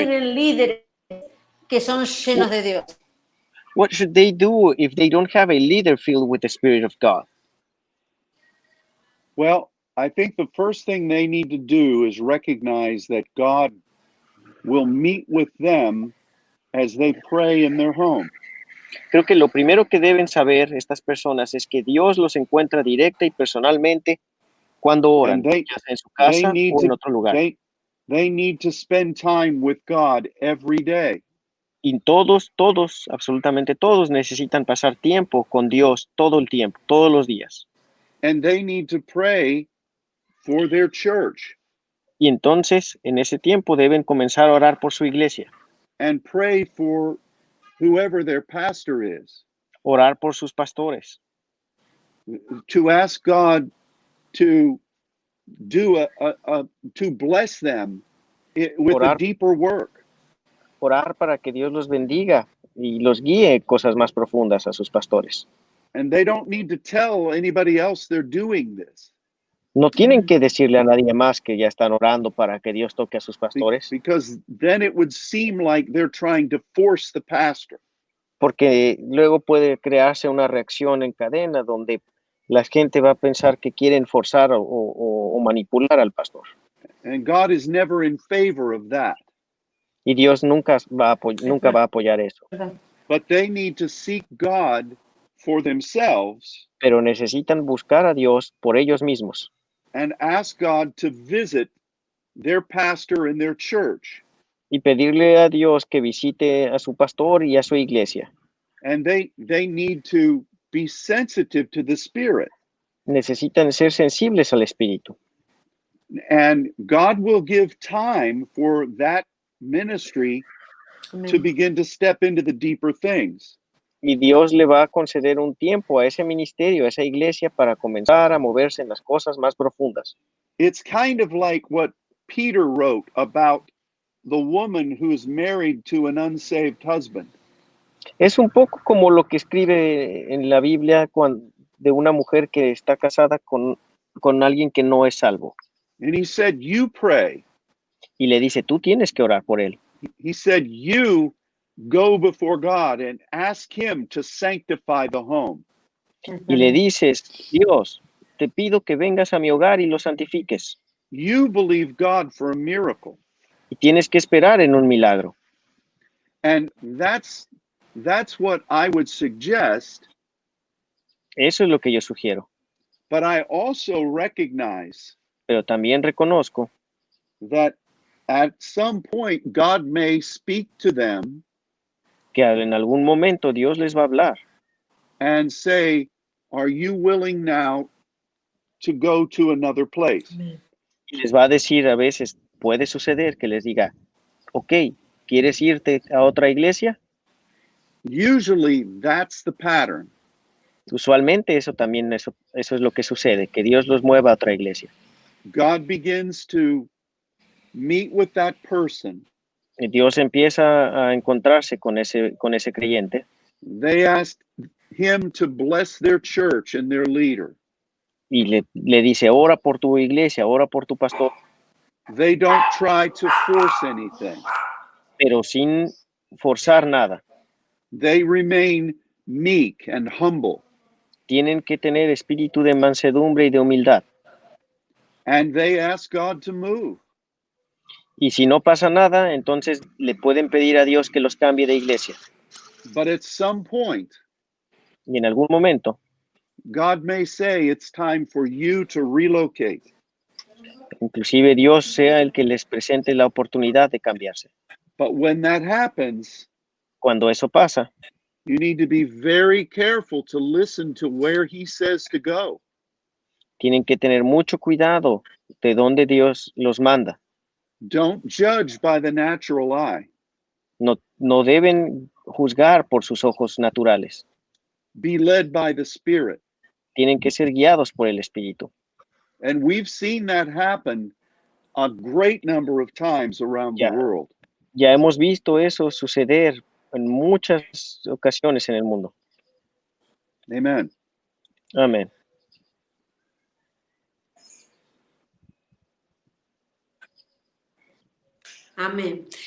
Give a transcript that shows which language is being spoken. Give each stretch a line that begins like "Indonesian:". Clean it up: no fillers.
Spanish: tienen líderes que son llenos de Dios?
English: What should they do if they don't have a leader filled with the Spirit of God? Well, I think the first thing they need to do is recognize that God will meet with them as they pray in their home.
Spanish: Creo que lo primero que deben saber estas personas es que Dios los encuentra directa y personalmente cuando oran,
English: And they-
Spanish: ya sea en su
English: They
Spanish: casa
English: need
Spanish: o en
English: to
Spanish: otro lugar.
English: they need to spend time with God every day.
Spanish: Y todos, absolutamente todos necesitan pasar tiempo con Dios todo el tiempo, todos los días.
English: And they need to pray for their church
Spanish: Y entonces, en ese tiempo, deben comenzar a orar por su iglesia,
English: and pray for whoever their pastor is,
Spanish: orar por sus pastores,
English: to ask God to do to bless them with a
Spanish: Orar.
English: deeper work.
Spanish: orar para que Dios los bendiga y los guíe cosas más profundas a sus pastores.
English: And they don't need to tell anybody else they're doing this,
Spanish: No tienen que decirle a nadie más que ya están orando para que Dios toque a sus pastores,
English: because then it would seem like they're trying to force the pastor.
Spanish: porque luego puede crearse una reacción en cadena donde la gente va a pensar que quieren forzar o manipular al pastor.
English: And God is never in favor of that.
Spanish: Y Dios nunca va a apoyar eso.
English: But they need to seek God for themselves
Spanish: Pero necesitan buscar a Dios por ellos mismos
English: and ask God to visit their pastor and their church.
Spanish: y pedirle a Dios que visite a su pastor y a su iglesia.
English: And they need to be sensitive to the Spirit.
Spanish: Necesitan ser sensibles al Espíritu.
English: And God will give time for that ministry to begin to step into the deeper things.
Spanish: Y Dios le va a conceder un tiempo a ese ministerio, a esa iglesia, para comenzar a moverse en las cosas más profundas.
English: It's kind of like what Peter wrote about the woman who's married to an unsaved husband.
Spanish: Es un poco como lo que escribe en la Biblia de una mujer que está casada con alguien que no es salvo.
English: And he said, you pray.
Spanish: Y le dice, tú tienes que orar por él.
English: He said, you go before God and ask him to sanctify the home.
Spanish: Y le dices, Dios, te pido que vengas a mi hogar y lo santifiques.
English: You believe God for a miracle.
Spanish: Y tienes que esperar en un milagro.
English: And that's what I would suggest.
Spanish: Eso es lo que yo sugiero.
English: But I also recognize
Spanish: Pero también reconozco
English: that at some point God may speak to them
Spanish: que en algún momento Dios les va a hablar
English: and say, are you willing now to go to another place?
Spanish: y les va a decir a veces, puede suceder que les diga, ok, ¿quieres irte a otra iglesia?
English: Usually that's the pattern.
Spanish: Usualmente eso es lo que sucede, que Dios los mueva a otra iglesia.
English: God begins to meet with that person.
Spanish: Y Dios empieza a encontrarse con ese creyente
English: They ask him to bless their church and their leader.
Spanish: y le dice, ora por tu iglesia, ora por tu pastor,
English: They don't try to force anything.
Spanish: pero sin forzar nada.
English: They remain meek and humble.
Spanish: Tienen que tener espíritu de mansedumbre y de humildad.
English: And they ask God to move.
Spanish: Y si no pasa nada, entonces le pueden pedir a Dios que los cambie de iglesia.
English: But at some point,
Spanish: Y en algún momento,
English: God may say it's time for you to relocate.
Spanish: inclusive Dios sea el que les presente la oportunidad de cambiarse.
English: But when that happens,
Spanish: Cuando eso pasa,
English: you need to be very careful to listen to where he says to go.
Spanish: tienen que tener mucho cuidado de dónde Dios los manda.
English: Don't judge by the natural eye.
Spanish: No deben juzgar por sus ojos naturales.
English: Be led by the Spirit.
Spanish: Tienen que ser guiados por el Espíritu.
English: And we've seen that happen a great number of times around Yeah. the world.
Spanish: Ya hemos visto eso suceder en muchas ocasiones en el mundo.
English: Amen.
Spanish: Amén. Amén.